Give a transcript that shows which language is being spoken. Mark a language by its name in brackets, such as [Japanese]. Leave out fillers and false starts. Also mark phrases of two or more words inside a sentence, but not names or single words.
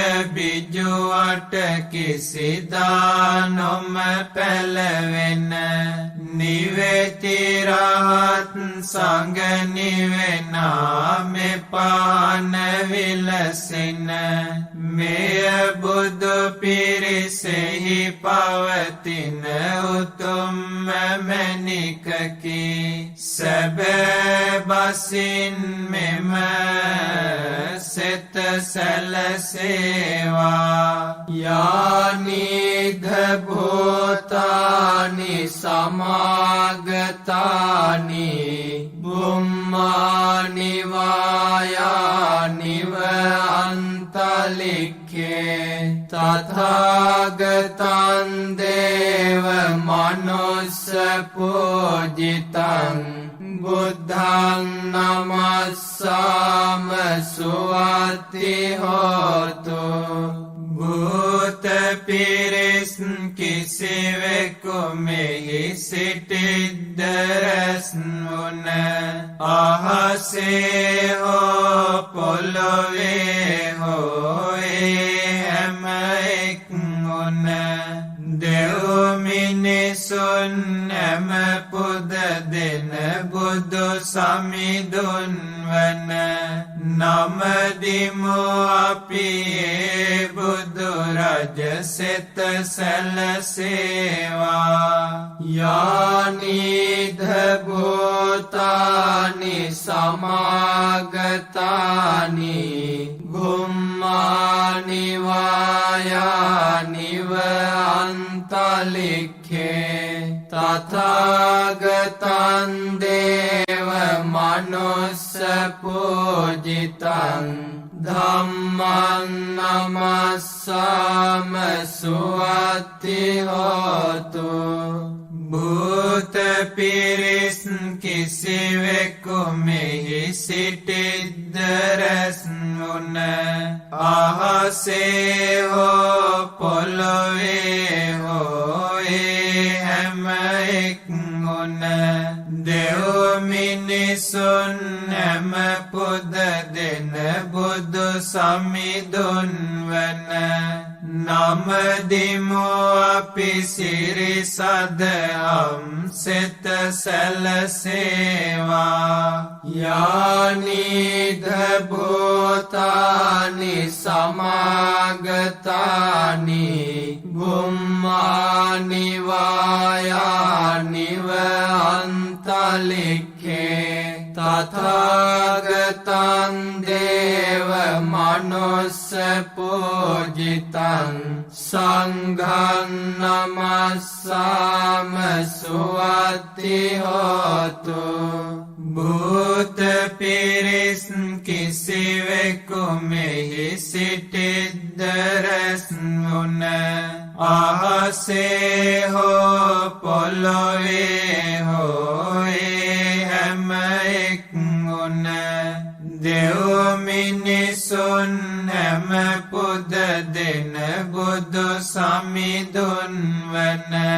[Sinhala] බිජුවට කිසිදා නොම පැලවෙන නිවෙති රහත් සංඝ නිවෙනා මෙපාන විලසින මෙය බුදු පිරිසෙහි පවතින උතුම්ම මැණිකකි සැබෑ බසින් මෙම සෙත [Pali] සැලසේවා යානිධ භූතානි සමාගතානි බුම්මානි වායානිව අන්තලික්ඛේ තථාගතං දේව මනුස්ස පූජිතං බුද්ධං නමස්සාම සුවති හෝතු [Sinhala] භූත පිරිස් කිසිවෙකු මෙහි සිටිද්ද රැස් වුණ අහසේ හෝ පොළොවේ හෝ හැම එක් වුණ දෙව් මිනිසුන් හැම පුද දෙන බුදු සමිඳුන් වන නමදිමු අපි ඒ බුදු රජ සෙත [Pali] සැලසේවා යානිධ භූතානි සමාගතානි බුම්මානි වායානිව අන්තලික්ඛේ තථාගතං දේව මනුස්ස පූජිතං ධම්මං නමස්සාම සුවති හෝතු [Sinhala] භූත පිරිස් කිසිවෙකු මෙහි සිටිද්ද රැස් වුණ අහසේ හෝ පොළොවේ හෝ හැම එක් වුණ දෙව් මිනිසුන් හැම පුද දෙන බුදු සමිඳුන් වන නමදිමු අපි සිරි සදහම් සෙත සැලසේවා [Pali] යානිධ භූතානි සමාගතානි බුම්මානි වායානිව අන්තලික්ඛේ තථාගතං දේව මනුස්ස පූජිතං සංඝං නමස්සාම සුවති හෝතු [Sinhala] භූත පිරිස් කිසිවෙකු මෙහි සිටිද්ද රැස් වුණ අහසේ හෝ පොළොවේ හෝ හැම එක් වුණ දෙව් මිනිසුන් හැම පුද දෙන බුදු සමිඳුන් වන